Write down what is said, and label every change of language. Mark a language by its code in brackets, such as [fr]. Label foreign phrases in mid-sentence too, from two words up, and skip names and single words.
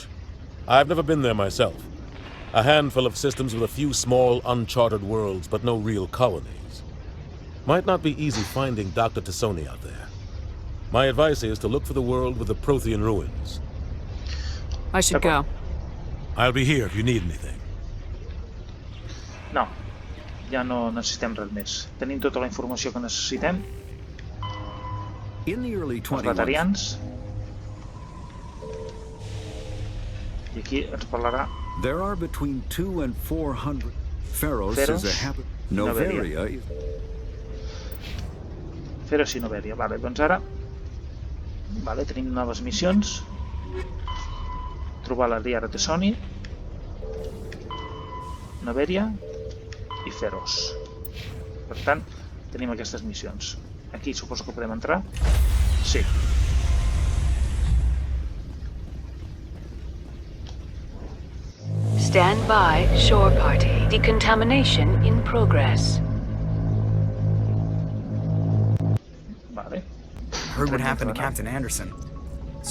[en] I've never been there myself. A handful of systems with a few small, uncharted worlds, but no real colonies. Might not be easy finding Dr. Tassoni out there. My advice is to look for the world with the Prothean ruins. I should go. I'll be here if you need anything. [ca] No, ja no necessitem res més. Tenim tota la informació que necessitem. [en] In the early [ca] Els [en] 21st, [ca] batarians. I aquí ens parlarà [en] there are between 200 and 400. Pharos is a habit. Noveria is... [ca] Pharos i Noveria. Vale, doncs ara tenim noves missions. Trobar la Liara Tassoni, Noveria i Pharos. Per tant, tenim aquestes missions. Aquí suposo que podem entrar. Sí. [en] Stand by, shore party. Decontamination in progress. [ca] Vale. [en] Heard what happened to Captain Anderson.